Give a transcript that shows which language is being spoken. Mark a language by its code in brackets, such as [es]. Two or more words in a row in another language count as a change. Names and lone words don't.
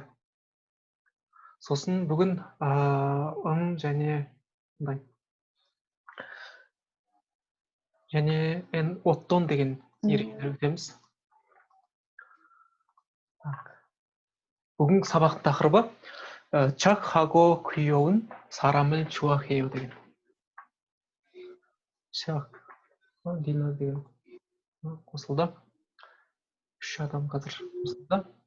[kk] Сосын бүгін және бұндай және оттон деген ережелер өтеміз. Бүгін сабақтың тақырыбы [ko] 착하고 귀여운 사람을 좋아해요 [kk] деген. Дина деген қосылды. 3 адам қазір қосылды.